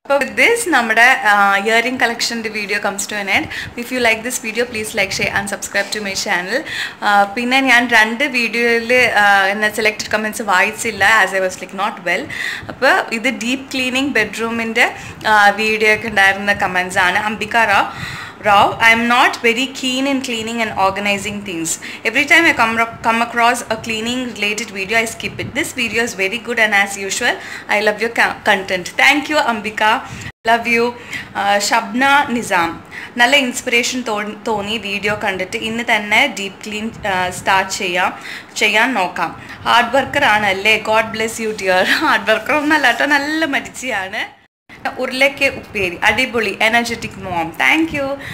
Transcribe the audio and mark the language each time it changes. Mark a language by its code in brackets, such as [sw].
[en] So with this നമ്മുടെ earring കളക്ഷൻ്റെ video comes to an end. If you like this video please like, share and subscribe to my channel. [ml] പിന്നെ ഞാൻ 2 വീഡിയോയിൽ selected comments വായിച്ചില്ല, [en] As I was like not well. [ml] അപ്പോൾ ഇത് deep cleaning ബെഡ്റൂമിൻ്റെ video ഒക്കെ ഉണ്ടായിരുന്ന കമൻറ്റ്സ് ആണ്. [en] Ambika Rao, I am not very keen in cleaning and organizing things. Every time I come across a cleaning related video, I skip it. This video is very good and as usual, I love your content. Thank you, Ambika. Love you. Shabna Nizam. [ml] നല്ല inspiration തോന്നി video കണ്ടിട്ട് ഇന്ന് തന്നെ deep clean start ചെയ്യാൻ നോക്കാം. Hard worker ആണല്ലേ. [en] God bless you dear. [ml] Hard worker ഒന്നല്ല കേട്ടോ, നല്ല മരിച്ചയാണ്. ഉരുളയ്ക്ക് ഉപ്പേരി അടിപൊളി, എനർജറ്റിക് മോം. Thank you.